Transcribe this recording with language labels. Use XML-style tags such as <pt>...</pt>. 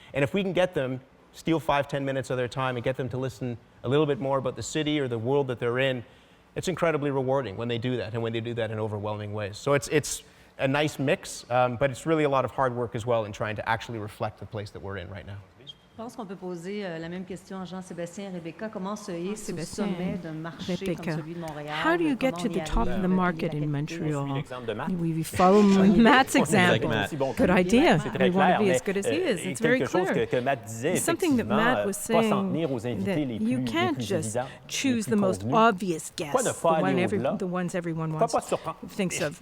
<en>And if we can get them, steal 5-10 minutes of their time and get them to listen a little bit more about the city or the world that they're in, it's incredibly rewarding when they do that, and when they do that in overwhelming ways. So it's a nice mix, but it's really a lot of hard work as well in trying to actually reflect the place that we're in right now.</en> <fr>Je pense qu'on peut poser la même question à Jean-Sébastien et Rebecca. Comment se hisse au sommet d'un marché comme celui de Montréal?</fr> <en>How do you get to the top of the market in Montreal? We follow Matt's example. Good idea. We want to be as good as he is. It's very clear. Something that Matt was saying, that you can't just choose the most obvious guests, the ones everyone thinks of.</en>